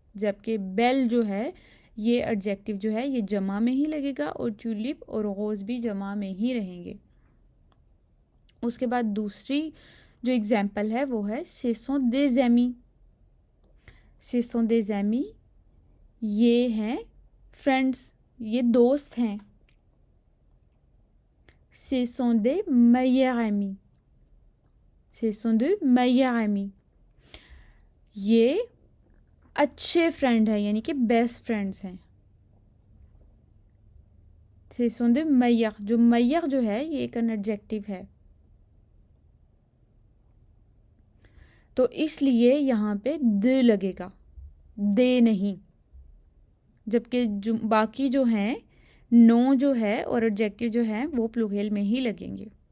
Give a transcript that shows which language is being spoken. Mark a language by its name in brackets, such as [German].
[Hindi] जबकि बेल जो है ये एडजेक्टिव जो है ये जमा में ही लगेगा और ट्यूलिप और रोज भी जमा में ही रहेंगे। उसके बाद दूसरी जो एग्जाम्पल है वो है सेसों [French] des amis। [Hindi] सेसों [French] des amis [Hindi] ये हैं फ्रेंड्स, ये दोस्त हैं। [French] Ce sont des meilleurs amis, ce sont de meilleurs amis, [Hindi] ये अच्छे फ्रेंड हैं यानी कि बेस्ट फ्रेंड्स हैं। [French] Ce sont de meilleurs, [Hindi] जो meilleur जो है ये एक एडजेक्टिव है, तो इसलिए यहाँ पे द लगेगा, दे नहीं। जबकि जो बाकी जो हैं, नो जो है और एडजेक्टिव जो है वो प्लूरल में ही लगेंगे।